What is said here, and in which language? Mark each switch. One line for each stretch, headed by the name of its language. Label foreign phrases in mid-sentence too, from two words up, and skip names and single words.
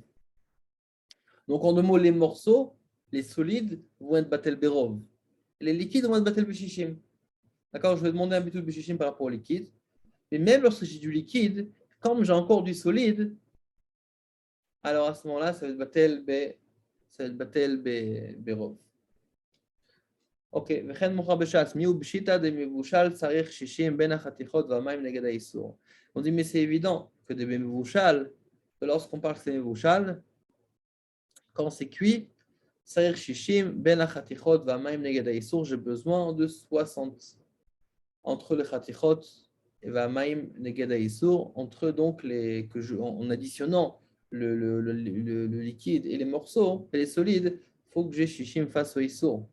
French: Donc, en deux mots, les morceaux, les solides vont être
Hebrew: בטל ברוב.
French: Les liquides vont être
Hebrew: בטל בששים.
French: D'accord? Je vais demander un
Hebrew: ביטול בששים
French: par rapport au liquide. Mais même lorsque j'ai du liquide, comme j'ai encore du solide, alors à ce moment-là, ça va être
Hebrew: בטל ברוב. אוקיי, וכן מוכר בש"ס, מיהו פשיטא דמבושל צריך 60 בין החתיכות והמים נגד האיסור.
French: On dit, mais c'est évident que de מבושל, que lorsqu'on parle que c'est מבושל, Quand c'est cuit,
Hebrew: צריך ששים, בין החתיכות, והמים נגד האיסור,
French: j'ai besoin de 60. Entre les Chatichot et
Hebrew: והמים נגד האיסור,
French: entre donc en additionnant le liquide et les morceaux, et les solides, il faut que j'ai Shishim face au Issour.